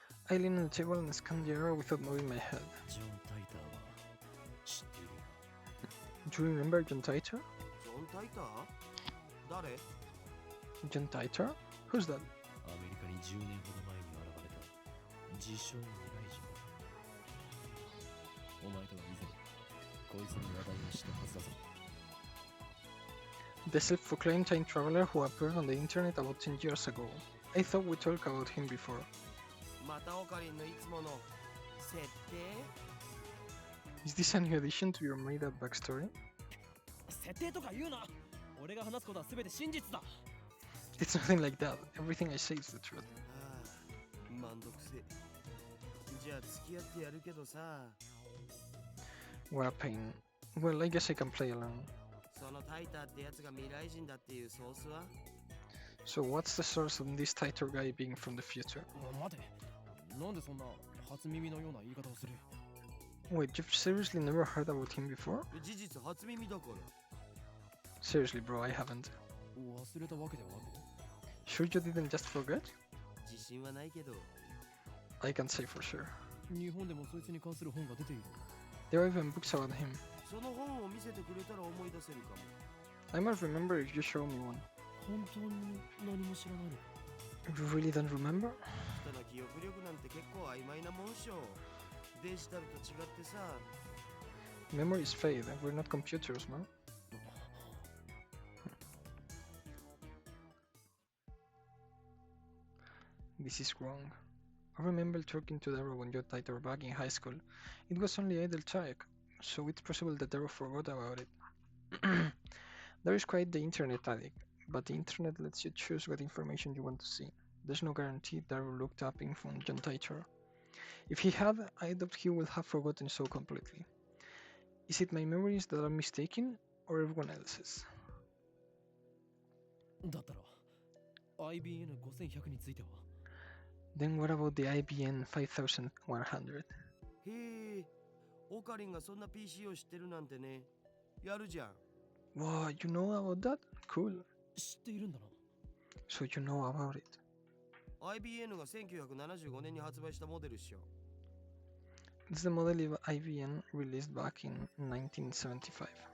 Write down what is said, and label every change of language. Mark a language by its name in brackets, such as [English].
[English] I lean on the table and scan the area without moving my head. [Japanese] ジョン・タイターは知ってるよ。 [English] Do you remember John Titor? [Japanese] ジョン・タイター？誰？ [English] John Titor? Who's that? [Japanese] アメリカに10年ほど前に現れた自称未来人だ。お前とは以前こいつに話題をしたはずだぞ。 [English] The self-proclaimed time traveler who appeared on the internet about 10 years ago. I thought we talked about him before. [Japanese] またオカリンのいつもの設定？ [English] Is this a new addition to your made-up backstory? [Japanese] 設定とか言うな。俺が話すことは全て真実だ。 [English] It's nothing like that. Everything I say is the truth. [Japanese] ああ、めんどくせえ。じゃあ付き合ってやるけどさ。 [English] What a pain. Well, I guess I can play along. [Japanese] そのタイターってやつが未来人だっていうソースは？ [English] So what's the source of this Titor guy being from the future? [Japanese] 待て。なんでそんな初耳のような言い方をする？ [English] Wait, you've seriously never heard about him before? [Japanese] 事実初耳だから。 [English] Seriously, bro, I haven't. [Japanese] 忘れたわけではなく。 [English] Sure you didn't just forget? [Japanese] 自信はないけど。 [English] I can't say for sure. [Japanese] 日本でもそいつに関する本が出ている。 [English] There are even books about him. [Japanese] その本を見せてくれたら思い出せるかも。 [English] I must remember if you show me one. [Japanese] 本当に何も知らないの？ [English] You really don't remember? [Japanese] 人の記憶力なんて結構曖昧なもんしょ。デジタルと違ってさ。 [English] Memories fade. We're not computers, man. This is wrong. I remember talking to Daru when you tied her back in high school. It was only idle talk, so it's possible that Daru forgot about it. Daru is quite the internet addict, but the internet lets you choose what information you want to see. There's no guarantee Daru looked up info on John Titor. If he had, I doubt he would have forgotten so completely. Is it my memories that are mistaken, or everyone else's? [Japanese] だったら IBN5100 については？ [English] Then what about the IBN 5100? [Japanese] へえ、オカリンがそんな PC を知ってるなんてね。やるじゃん。 [English] Wow, you know about that? Cool. [Japanese] 知っているんだな。 [English] So you know about it. [Japanese] IBN が1975年に発売したモデルっしょ。 [English] It's the model of IBN released back in 1975.